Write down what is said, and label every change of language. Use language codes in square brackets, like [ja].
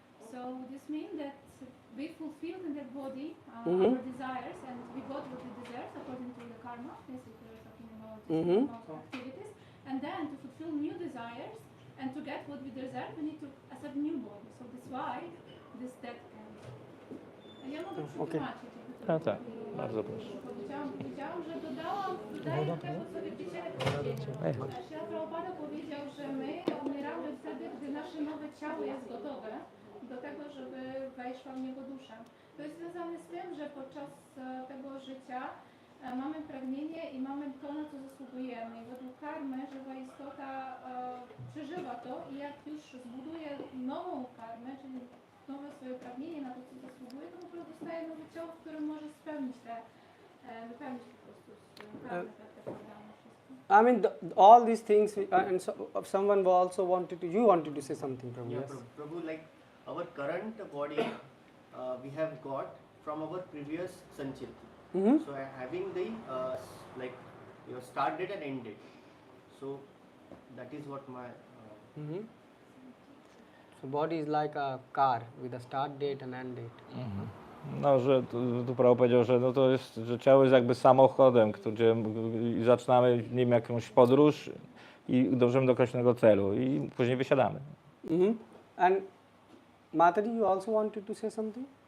[en] So this means that we fulfilled in that body our desires, and we got what we desire according to the karma. Basically, we're talking about activities, and then to fulfill new desires and to get what we desire, we need to accept new body. So that's why this death comes. [pl] Ja mogę przetłumaczyć. Tak, bardzo proszę. Powiedziałam, że dodaję do tego, co widzicie. Srila Prabhupada powiedział, że my umieramy wtedy, gdy nasze nowe ciało jest gotowe do tego, żeby weszła w niego dusza. To jest związane z tym, że podczas tego życia mamy pragnienie i mamy to, na co zasługujemy. I według karmy żywa istota przeżywa to i jak już zbuduje nową karmę, czyli nowe swoje pragnienie na to, co zasługuje, to po prostu dostaje nowe ciało, w którym może spełnić wypełnić po prostu swoją karmę. [en] I mean, all these things, and someone also you wanted to say something, Prabhu. Yeah, Yes. Prabhu, like our current body we have got from our previous sanchirti. So having the like your start date and end date. So that is what my. So body is like a car with a start date and end date. [pl] No, że tu Prabhu powiedział, że no to jest, że ciało jest jakby samochodem, gdzie zaczynamy w nim jakąś podróż i dążymy do określonego celu i później wysiadamy. [en] And Mataji, you also wanted to say something?